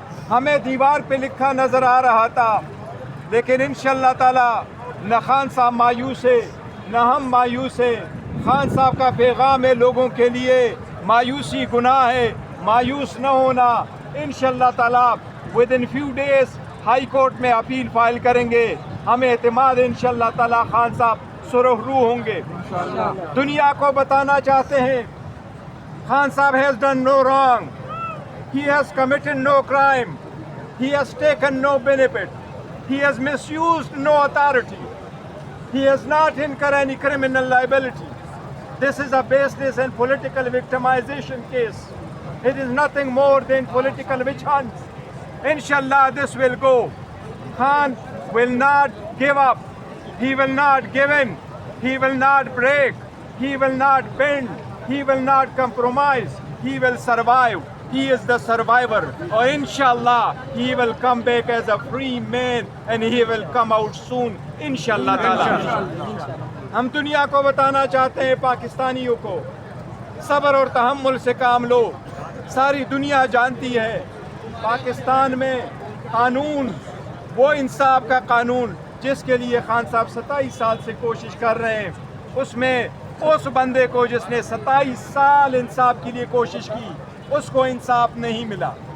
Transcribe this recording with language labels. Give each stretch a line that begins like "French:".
Urdu: ہمیں دیوار پہ لکھا نظر آ رہا تھا، لیکن انشاءاللہ تعالی نہ خان صاحب مایوس ہے نہ ہم مایوس ہیں۔ خان صاحب کا پیغام ہے لوگوں کے لیے، مایوسی گناہ ہے، مایوس نہ ہونا۔ انشاءاللہ تعالی
English: within few days
Urdu: high court میں اپیل فائل کریں گے۔ ہمیں اعتماد ہے انشاءاللہ تعالی خان صاحب سرخ روح ہوں گے۔ دنیا کو بتانا چاہتے ہیں خان صاحب
English: has done no wrong. He has committed no crime. He has taken no benefit. He has misused no authority. He has not incurred any criminal liability. This is a baseless and political victimization case. It is nothing more than political witch hunt. Inshallah this will go. Khan will not give up. He will not give in. He will not break. He will not bend. He will not compromise. He will survive. He is the survivor. Or inshallah, he will come back as a free man and he will come out soon. Inshallah ta'ala.
Urdu: ہم دنیا کو بتانا چاہتے ہیں پاکستانیوں کو، صبر اور تحمل سے کام لو۔ ساری دنیا جانتی ہے پاکستان میں قانون وہ انصاف کا قانون جس کے لیے خان صاحب 27 سال سے کوشش کر رہے ہیں، اس میں اس بندے کو جس نے 27 سال انصاف کے لیے کوشش کی اس کو انصاف نہیں ملا۔